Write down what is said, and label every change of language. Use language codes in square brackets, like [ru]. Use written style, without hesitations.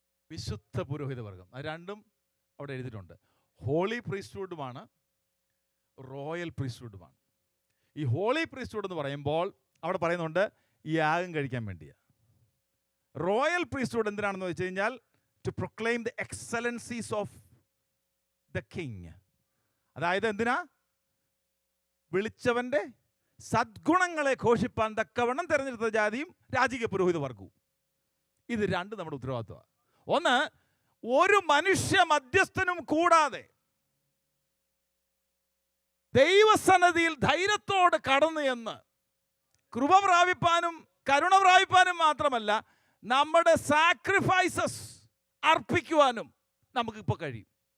[ml] വിശുദ്ധ പുരോഹിത വർഗം. അത് രണ്ടും അവിടെ എഴുതിയിട്ടുണ്ട്. Holy പ്രീസ്റ്റ്ഹുഡുമാണ്, royal പ്രീസ്റ്റ്ഹുഡുമാണ്. ഈ ഹോളി പ്രീസ്റ്റ്ഹുഡ് എന്ന് പറയുമ്പോൾ അവിടെ പറയുന്നുണ്ട് യാഗം കഴിക്കാൻ വേണ്ടിയാണ്. റോയൽ പ്രീസ്റ്റ്ഹുഡ് എന്തിനാണെന്ന് വെച്ച് കഴിഞ്ഞാൽ [en] to proclaim the excellencies of the king. [ml] അതായത് എന്തിനാ? വിളിച്ചവൻ്റെ സദ്ഗുണങ്ങളെ ഘോഷിപ്പാൻ തക്കവണ്ണം തിരഞ്ഞെടുത്ത ജാതിയും രാജകീയ പുരോഹിത വർഗവും. ഇത് രണ്ട് നമ്മുടെ ഉത്തരവാദിത്വമാണ്. ഒന്ന്, ഒരു മനുഷ്യ മധ്യസ്ഥനും കൂടാതെ ദൈവസന്നിധിയിൽ ധൈര്യത്തോട് കടന്നു എന്ന് കൃപ പ്രാപിപ്പാനും കരുണ പ്രാപിപ്പാനും മാത്രമല്ല, നമ്മുടെ സാക്രിഫൈസസ് അർപ്പിക്കുവാനും നമുക്കിപ്പോൾ കഴിയും.